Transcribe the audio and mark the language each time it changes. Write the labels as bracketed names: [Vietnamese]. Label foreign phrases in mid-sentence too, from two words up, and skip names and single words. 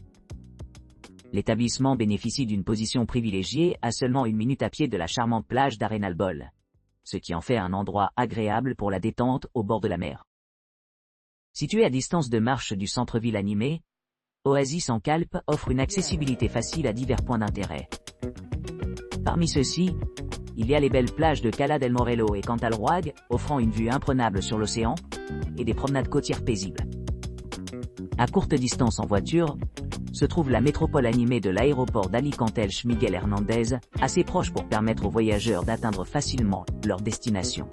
[French] L'établissement bénéficie d'une position privilégiée à seulement 1 minute à pied de la charmante plage d'Arenal Bol, ce qui en fait un endroit agréable pour la détente au bord de la mer. Situé à distance de marche du centre-ville animé, Oasis en Calpe offre une accessibilité facile à divers points d'intérêt. Parmi ceux-ci, il y a les belles plages de Cala del Morello et Cantalroig, offrant une vue imprenable sur l'océan, et des promenades côtières paisibles. À courte distance en voiture, se trouve la métropole animée de l'aéroport d'Alicante-Elche Miguel Hernandez, assez proche pour permettre aux voyageurs d'atteindre facilement leur destination.